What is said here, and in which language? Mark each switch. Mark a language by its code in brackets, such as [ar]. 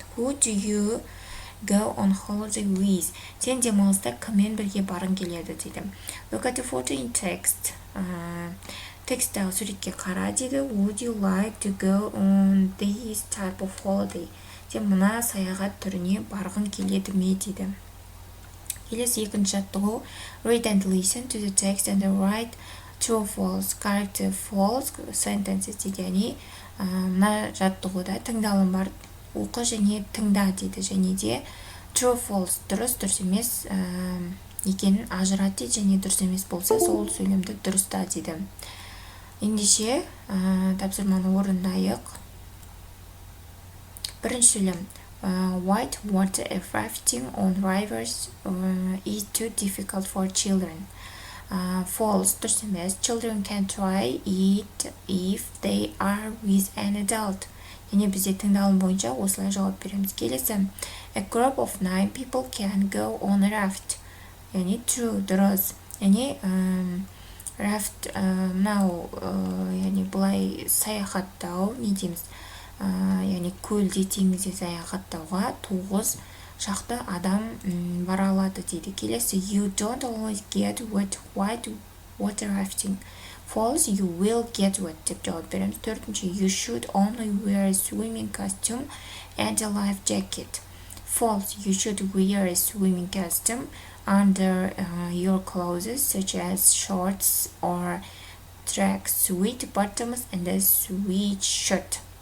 [en] Who do you go on holiday with? [kk] Сен демалыста кіммен бірге барғың келеді дейді. [en] Look at the photo in text. [kk] Текстағы суретке қара дейді. [en] Would you like to go on this type of holiday? [kk] Сен мына саяхат түріне барғың келеді ме дейді. Келесі 2-ші жаттығу. [en] Read and listen to the text and write true or false, correct or false sentences [kk] дейді. Яғни мына жаттығуда тыңдалым бар, оқы және тыңда дейді. Және де [en] true or false, [kk] дұрыс емес екенін ажырат дейді, және дұрыс емес болса сол сөйлемді дұрыста дейді. Ендеше тапсырманы орындайық. Бірінші сөйлем. [en] White water rafting on rivers is too difficult for children. False, [kk] дұрыс емес. [en] Children can try it if they are with an adult. [kk] Яғни бізде тыңдалым бойынша осылай жауап береміз. Келесі. [en] A group of 9 people can go on a raft. [kk] Яғни [en] true, [kk] дұрыс. Яғни raft, мынау, яғни бұлай саяхаттау, не дейміз, яғни көлде теңізде саяхаттауға 9 шақты адам бара алады дейді. Келесі. [en] You don't always get wet white water rafting. False, you will get wet [kk] деп жауап береміз. 4-ші. [en] You should only wear a swimming costume and a life jacket. False, you should wear a swimming costume under your clothes such as shorts or tracksuit bottoms and a sweatshirt.